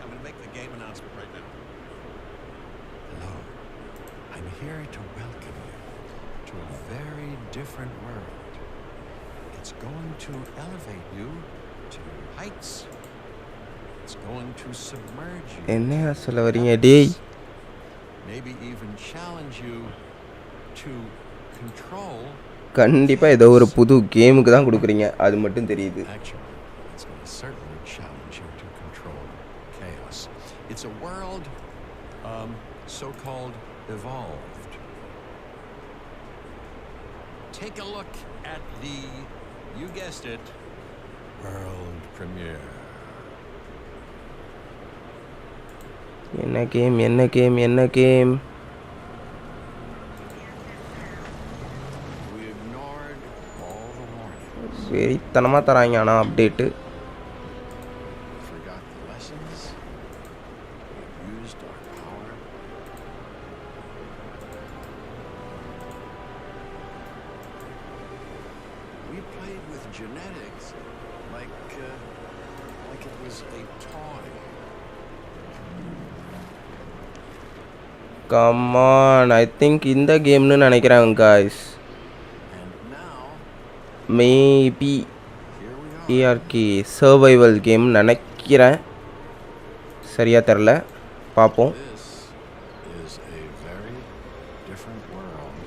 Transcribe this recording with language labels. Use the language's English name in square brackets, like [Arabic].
[English] I'm going to make the game announcement right now. Hello, I'm here to welcome you to a very different world. It's going to elevate you to heights. It's going to submerge you. [Tamil] என்னையா சொல்ல வரீங்க டேய்? [English] Maybe even challenge you to control. [Tamil] கண்டிப்பா ஏதோ ஒரு புது கேமுக்கு தான் கொடுக்குறீங்க, அது மட்டும் தெரியுது. [English] Actually, it's going to certainly challenge you to control chaos. It's a world so-called evolved. Take a look at the, you guessed it, world premiere. [Tamil] என்ன game? [English] We ignored all the warnings. [Tamil] வெறித்தனமா தராங்க ஆனா update. [English] Forgot the lessons. Used our power. We played with genetics like it was a toy. Come on, I think [Tamil] இந்த கேம்னு நினைக்கிறேன் [English] guys. And now Maybe here we are. [Tamil] ARK survival game நினைக்கிறேன், சரியா தெரியல, பாப்போம். [English] This is a very different world.